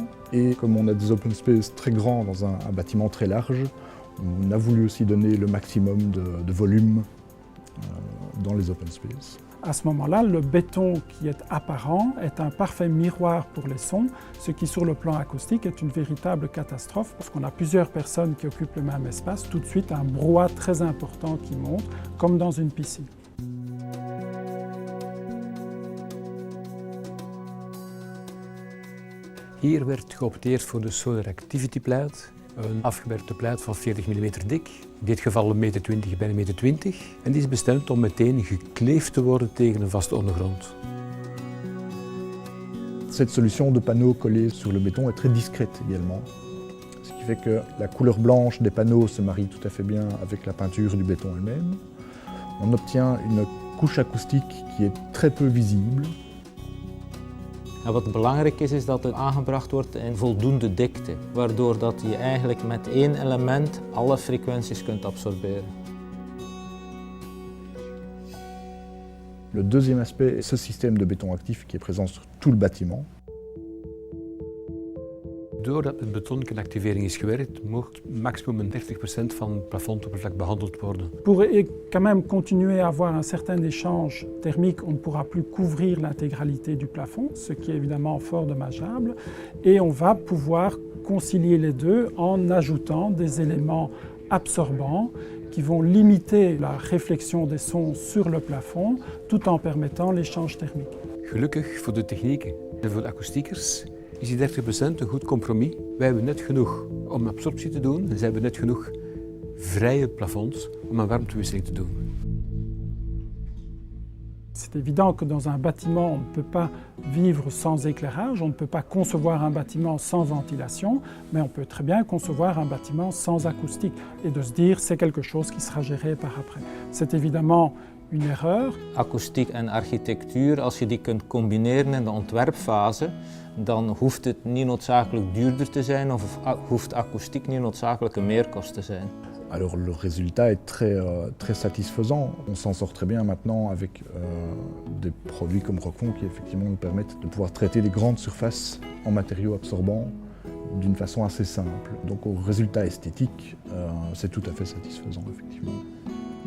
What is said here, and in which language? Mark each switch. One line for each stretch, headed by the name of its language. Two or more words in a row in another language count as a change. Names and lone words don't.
French: Et comme on a des
English: open space
French: très grands dans un bâtiment très large, on a voulu aussi donner le maximum de volume dans les
English: open space.
French: À ce moment-là, le béton qui est apparent est un parfait miroir pour les sons, ce qui sur le plan acoustique est une véritable catastrophe parce qu'on a plusieurs personnes qui occupent le même espace, tout de suite un brouhaha très important qui monte, comme dans une piscine.
Dutch: Hier werd geopteerd voor de Solar Activity plaat. Een afgewerkte plaat van 40 mm dik. In dit geval 1,20 meter bij 1,20 meter. En die is bestemd om meteen gekleefd te worden tegen een vaste ondergrond.
French: Cette solution de panneaux collés sur le béton est très discrète également. Ce qui fait que la couleur blanche des panneaux se marie tout à fait bien avec la peinture du béton elle-même. On obtient une couche acoustique qui est très peu visible.
Dutch: En wat belangrijk is dat het aangebracht wordt in voldoende dikte, waardoor dat je eigenlijk met één element alle frequenties kunt absorberen.
French: Le deuxième aspect est ce système de béton actif qui est présent sur tout le bâtiment.
Dutch: Doordat met betonkernactivering is gewerkt, mocht maximum 30% van het plafondoppervlak behandeld worden.
French: Pour quand même continuer à avoir un certain échange thermique, on ne pourra plus couvrir l'intégralité du plafond, ce qui est évidemment fort dommageable. Et on va pouvoir concilier les deux en ajoutant des éléments absorbants qui vont limiter la réflexion des sons sur le plafond, tout en permettant l'échange thermique.
Dutch: Gelukkig voor de technieken en voor de akoestiekers is die 30% een goed compromis. Wij hebben net genoeg om absorptie te doen en ze hebben net genoeg vrije plafonds om een warmtewisseling te doen.
French: C'est évident que dans un bâtiment, on ne peut pas vivre sans éclairage, on ne peut pas concevoir un bâtiment sans ventilation, mais on peut très bien concevoir un bâtiment sans acoustique et de se dire c'est quelque chose qui sera géré par après. C'est évidemment une erreur.
Dutch: Akoestiek en architectuur, als je die kunt combineren in de ontwerpfase, dan hoeft het niet noodzakelijk duurder te zijn of hoeft akoestiek niet noodzakelijk een meerkost te zijn.
French: Alors le résultat est très satisfaisant. On s'en sort très bien maintenant avec des produits comme Roquefort qui effectivement nous permettent de pouvoir traiter des grandes surfaces en matériaux absorbants d'une façon assez simple. Donc au résultat esthétique, c'est tout à fait satisfaisant effectivement.